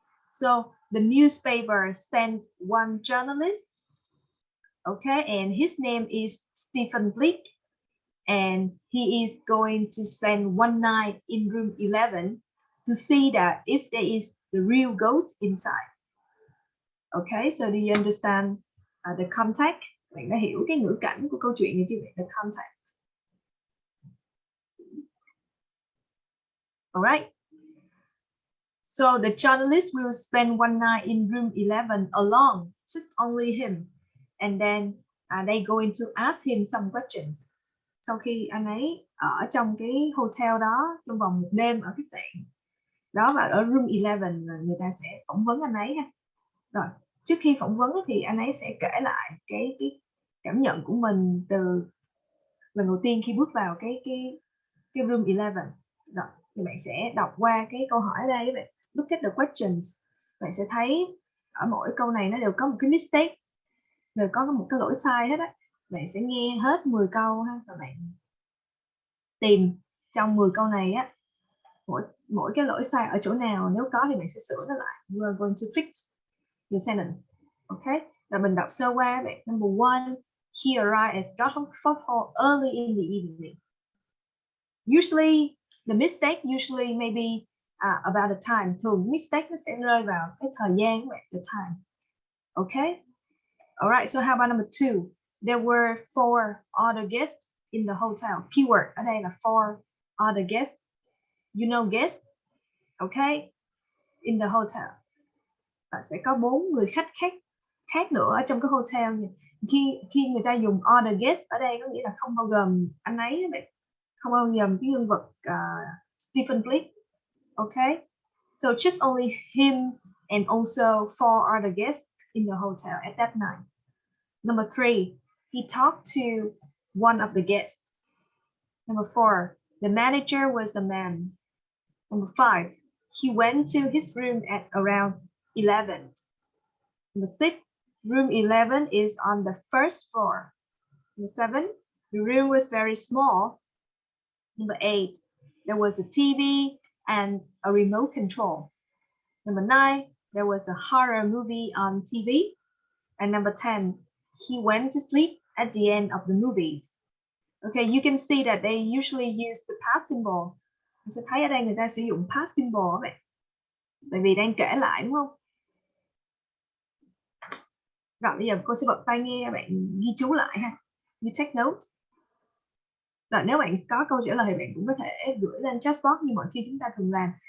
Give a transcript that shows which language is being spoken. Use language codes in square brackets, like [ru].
[en] So the newspaper sent one journalist, okay, and his name is Stephen Bleak. And he is going to spend one night in room 11 to see that if there is the real ghost inside. Okay, so do you understand the context? [vi] Bạn đã hiểu cái ngữ cảnh của câu chuyện này chưa? [en] The context. All right. So the journalist will spend one night in room 11 alone, just only him. And then they going to ask him some questions. [vi] Sau khi anh ấy ở trong cái hotel đó trong vòng một đêm ở khách sạn đó, và ở room 11 người ta sẽ phỏng vấn anh ấy ha. Rồi trước khi phỏng vấn thì anh ấy sẽ kể lại cái cảm nhận của mình từ lần đầu tiên khi bước vào cái room 11. Rồi thì bạn sẽ đọc qua cái câu hỏi ở đây, bạn [en] look at the questions, [vi] bạn sẽ thấy ở mỗi câu này nó đều có một cái mistake, đều có một cái lỗi sai hết á. Bạn sẽ nghe hết 10 câu ha, và bạn tìm trong 10 câu này á, mỗi cái lỗi sai ở chỗ nào, nếu có thì bạn sẽ sửa nó lại. [en] We are going to fix the sentence. [vi] Okay, và mình đọc sơ qua bạn. [en] Number one, he arrived at Godfrey Hall early in the evening. Usually, the mistake usually maybe about the time. [vi] Thường mistake nó sẽ rơi vào cái thời gian các bạn, [en] the time. Okay. Alright, so how about number 2? There were 4 other guests in the hotel. Keyword [vi] ở đây là [en] 4 other guests. You know guests? Okay. In the hotel. [vi] Và sẽ có 4 người khách khác nữa ở trong cái hotel này. Khi người ta dùng other guests ở đây có nghĩa là không bao gồm anh ấy, không bao gồm cái nhân vật Stephen Blake. [en] Okay. So just only him and also 4 other guests in the hotel at that night. Number 3, he talked to one of the guests. Number 4, the manager was a man. Number 5, he went to his room at around 11. Number 6, room 11 is on the first floor. Number 7, the room was very small. Number 8, there was a TV and a remote control. Number 9, there was a horror movie on TV. And number 10, he went to sleep at the end of the movies. Okay, you can see that they usually use the past symbol. [vi] Mình sẽ thấy ở đây người ta sử dụng past symbol vậy. Bởi vì đang kể lại đúng không? Rồi bây giờ cô sẽ bật tai nghe, bạn ghi chú lại ha. [en] You take note. [vi] Rồi nếu bạn có câu trả lời thì bạn cũng có thể gửi lên chat box như mọi khi chúng ta thường làm.